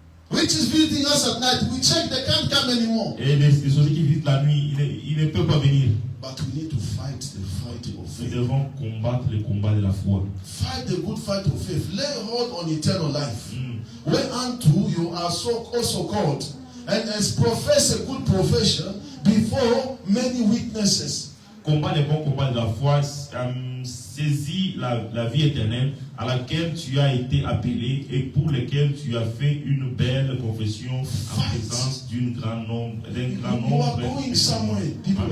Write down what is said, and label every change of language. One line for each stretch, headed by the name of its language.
English: Witches visiting us at night, we check they can't come anymore.
French: Et les sociétés qui visitent la nuit, ils ne peuvent pas venir.
English: But we need to fight the fight of
French: Nous
English: faith.
French: devons combattre le combat de la foi.
English: Fight the good fight of faith. Lay hold on eternal life. Whereunto you are so also called, and as profess a good profession before many witnesses.
French: Combat le bon combat de la foi, saisis la vie éternelle à laquelle tu as été appelé et pour laquelle tu as fait une belle confession en présence d'un grand nombre
English: You are going somewhere, people of